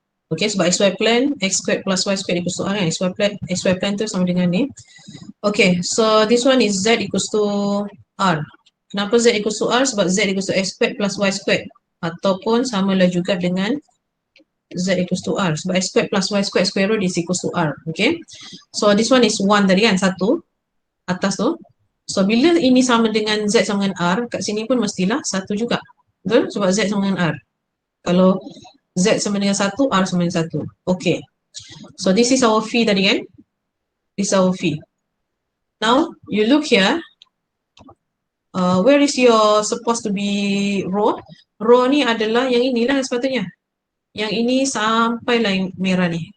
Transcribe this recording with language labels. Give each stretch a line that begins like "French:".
English: Okay, sebab xy plane, x squared plus y squared equals to R kan? xy plane
Malay: tu sama dengan ni.
English: Okay, so this one is Z equals to R. Kenapa Z equals to R? Sebab Z equals to x squared plus y squared.
Malay: Ataupun samalah juga dengan
English: Z equals to R. Sebab x squared plus y squared square root is equals to R. Okay, so this one is 1 tadi kan?
Malay: 1 atas tu. So bila ini sama dengan Z sama dengan R, kat sini pun mestilah 1 juga. Betul? Sebab Z sama dengan R. Kalau Z sama dengan 1, R sama dengan 1. Okay.
English: So this is our phi tadi kan? This is our phi. Now, you look here. Where is your supposed to be rho?
Malay: Rho ni adalah yang inilah sepatutnya. Yang ini sampailah yang merah ni.